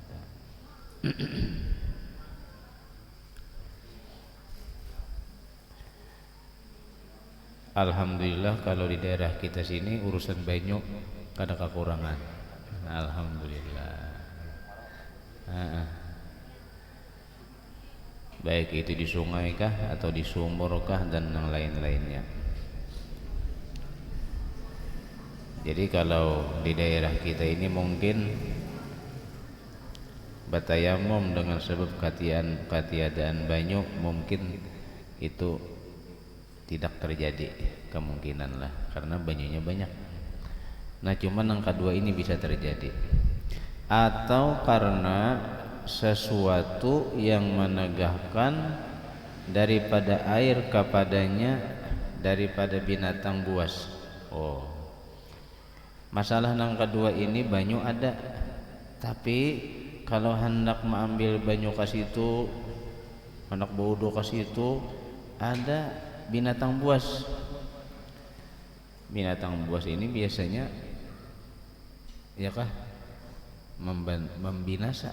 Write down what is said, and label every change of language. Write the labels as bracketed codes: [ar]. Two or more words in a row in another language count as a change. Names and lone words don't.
[id] Alhamdulillah kalau di daerah kita sini urusan [bjn] banyu kada [id] kekurangan. Alhamdulillah. Baik itu di sungai kah atau di sumur kah dan yang lain-lainnya. Jadi kalau di daerah kita ini mungkin batayamum dengan sebab ketiadaan banyu, mungkin itu tidak terjadi kemungkinan lah karena banyunya banyak. Nah cuman yang kedua ini bisa terjadi, atau karena sesuatu yang menegahkan daripada air kepadanya daripada binatang buas. Oh, masalah yang kedua ini banyu ada, tapi kalau hendak mengambil banyu ke situ, hendak berwudu ke situ, ada binatang buas. Binatang buas ini biasanya ya kah membinasa.